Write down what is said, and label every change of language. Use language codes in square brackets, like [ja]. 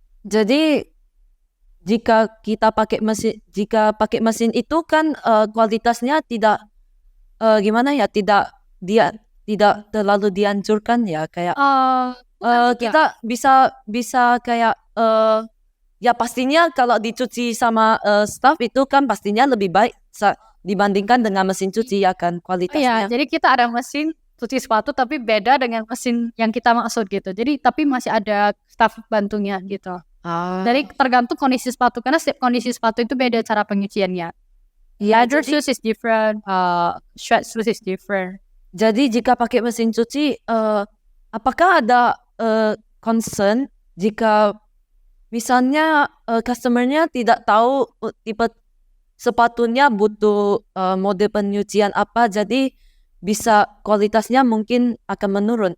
[id] Jadi jika pakai mesin itu kan kualitasnya tidak gimana ya, tidak terlalu dihancurkan ya, kayak kita bisa kayak ya pastinya kalau dicuci sama staff itu kan pastinya lebih baik dibandingkan dengan mesin cuci ya kan kualitasnya. Iya, jadi kita ada mesin cuci sepatu tapi beda dengan mesin yang kita maksud gitu. Jadi tapi masih ada staff bantunya gitu. Jadi tergantung kondisi sepatu, karena setiap kondisi sepatu itu beda cara pencuciannya. [en] Leather shoes is different, sweat shoes is different. [id] Jadi jika pakai mesin cuci, apakah ada concern jika misalnya customernya tidak tahu tipe sepatunya butuh mode penyucian apa, jadi bisa kualitasnya mungkin akan menurun.